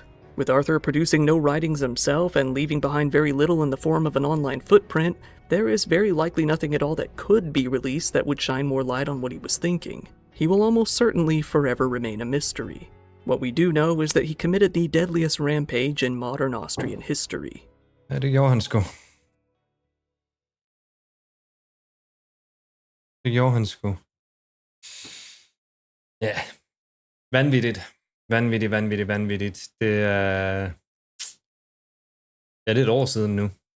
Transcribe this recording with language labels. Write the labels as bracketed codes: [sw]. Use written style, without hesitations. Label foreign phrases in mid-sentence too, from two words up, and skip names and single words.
[en] With Arthur producing no writings himself and leaving behind very little in the form of an online footprint, there is very likely nothing at all that could be released that would shine more light on what he was thinking. He will almost certainly forever remain a mystery. What we do know is that he committed the deadliest rampage in modern Austrian history. [da] Ja, det gjorde han sgu. Det gjorde han sgu. Ja. Vanvittigt. Vanvittigt. Det er... Ja, det er et år siden nu.